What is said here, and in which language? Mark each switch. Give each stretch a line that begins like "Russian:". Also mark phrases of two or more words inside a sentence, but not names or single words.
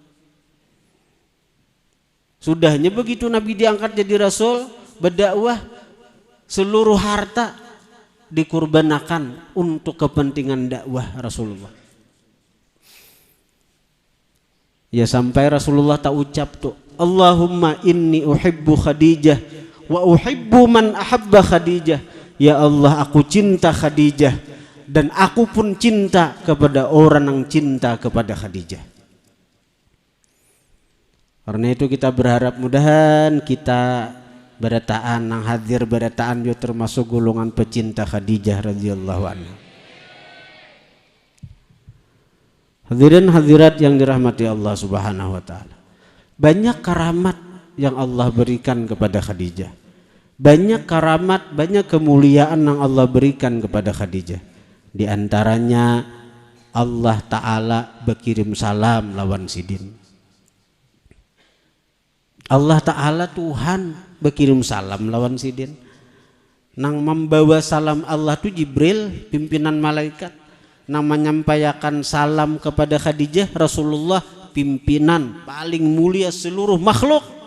Indonesian: Sudahnya begitu Nabi diangkat jadi Rasul, berdakwah, seluruh harta dikurbankan untuk kepentingan dakwah Rasulullah. Ya sampai Rasulullah tak ucap tuh,
Arabic: اللهم إني أحب خديجة وأحب من أحب خديجة.
Indonesian: Ya Allah, aku cinta Khadijah dan aku pun cinta kepada orang yang cinta kepada Khadijah.
Banjar: Karena itu kita berharap mudahan kita berataan nang hadir berataan yo termasuk golongan pecinta Khadijah
Arabic: رضي الله عنها.
Indonesian: Hadirin hadirat yang dirahmati Allah
Arabic: سبحانه وتعالى.
Indonesian: Banyak karamat yang Allah berikan kepada Khadijah. Banyak karamat, banyak kemuliaan yang Allah berikan kepada Khadijah.
Banjar: Di antaranya Allah Ta'ala berkirim salam lawan Sidin. Allah Ta'ala Tuhan berkirim salam lawan Sidin. Nang membawa salam Allah tu Jibril, pimpinan malaikat. Nang menyampaikan salam kepada Khadijah, Rasulullah, pimpinan paling mulia seluruh makhluk.